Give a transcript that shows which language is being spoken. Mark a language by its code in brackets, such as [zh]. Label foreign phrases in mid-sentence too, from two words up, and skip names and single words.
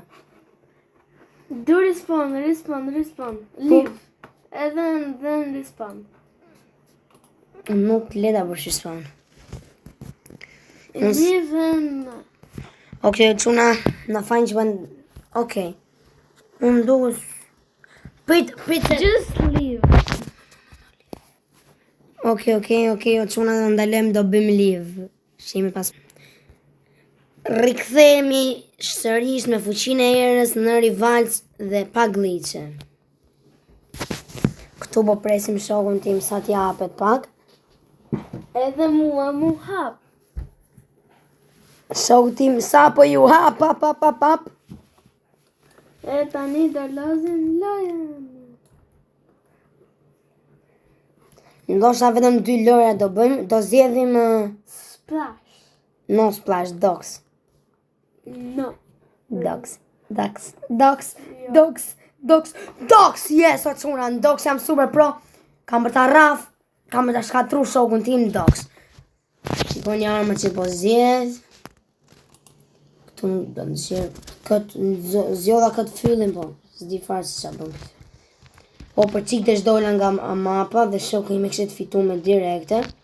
[sq] Do respawn. Leave. Edhe respawn. Nuk leta për respawn. [en] Leave. [sq] Okej, çuna, na fajnë që bën... Okej. Unë duhet... Prit. [en] Just leave. [sq] Okej, o çuna do ndalem do bëjmë live. Shihemi pas. Rikthehemi sërish me fuqinë e erës në Rivals dhe pa glitche. Këtu po presim shokun tim sa t'ja hapet pak. Edhe mua mu hap. Shoku tim sa po ju hap. E tani do lozim lojën. Ndoshta vetëm 2 loja do bëjmë, do zgjedhim [en] Splash. no splash dogs. No. Dogs. Yes, [sq] o çuna, në dogs jam [en] super pro. [sq] Kam për ta rraf, kam për ta shkatru shokun tim në dogs. Shikoni armët që po zgjedh. Këtu do të zgjodha këtë fyllin po. S'di fare se ç'a bëm. Po për çik të shdola nga mapa dhe shoku im e kishte fituar me direkte.